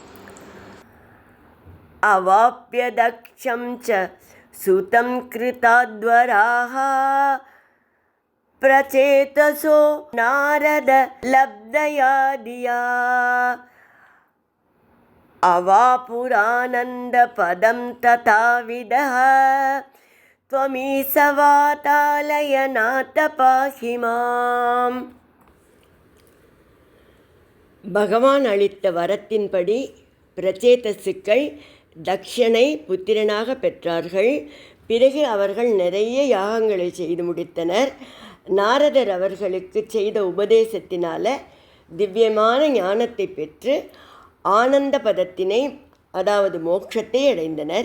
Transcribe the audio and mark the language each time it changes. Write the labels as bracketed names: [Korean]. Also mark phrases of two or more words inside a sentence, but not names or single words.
[Sanskrit] अवाप्य दक्षं च सुतं कृताध्वराः प्रचेतसो नारद लब्धया धिया अवापुरानन्दपदं तथाविधः त्वमीसवातालयनाथ पाहि माम्. [Tamil] பகவான் அளித்த வரத்தின்படி பிரச்சேதசுக்கள் தக்ஷனை புத்திரனாக பெற்றார்கள். பிறகு அவர்கள் நிறைய யாகங்களை செய்து முடித்தனர். நாரதர் அவர்களுக்கு செய்த உபதேசத்தினால திவ்யமான ஞானத்தை பெற்று ஆனந்த பதத்தினை, அதாவது மோட்சத்தை அடைந்தனர்.